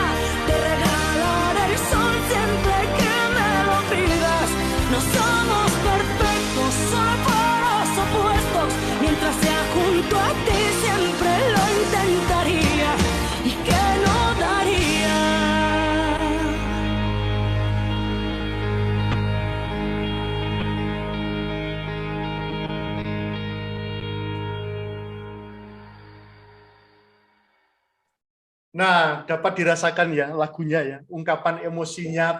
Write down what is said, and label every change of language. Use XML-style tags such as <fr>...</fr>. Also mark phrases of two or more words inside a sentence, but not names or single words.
<es>Te regalaré el sol siempre que me lo pidas. No somos perfectos, somos opuestos. Mientras sea junto a ti siempre lo intentaría y que no daría.</es> <id>Nah, dapat dirasakan ya lagunya ya, ungkapan emosinya,</id>